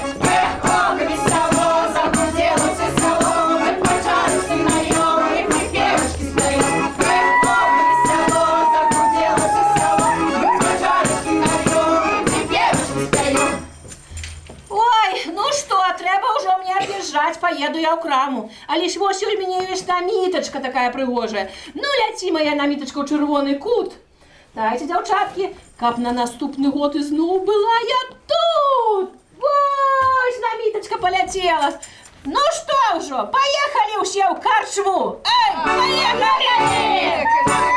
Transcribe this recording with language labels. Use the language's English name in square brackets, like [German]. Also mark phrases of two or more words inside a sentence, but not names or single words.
[Russian] Ох, весело, захотелось село, мы пожарим и нальем, и припевочки споем. Ох, весело, захотелось село, мы пожарим и нальем, и припевочки споем. Ой, ну что, треба уже мне объезжать, поеду я в краму. А лишь ось у меня есть наміточка такая пригожая. [Belarusian] Ну, ляці моя наміточка у червоний кут. Дайте, дівчатки, каб на наступний год і знов була я тут. [Russian] Ось, наміточка полетела. Ну что уже, поехали все в карчму. Эй, поехали!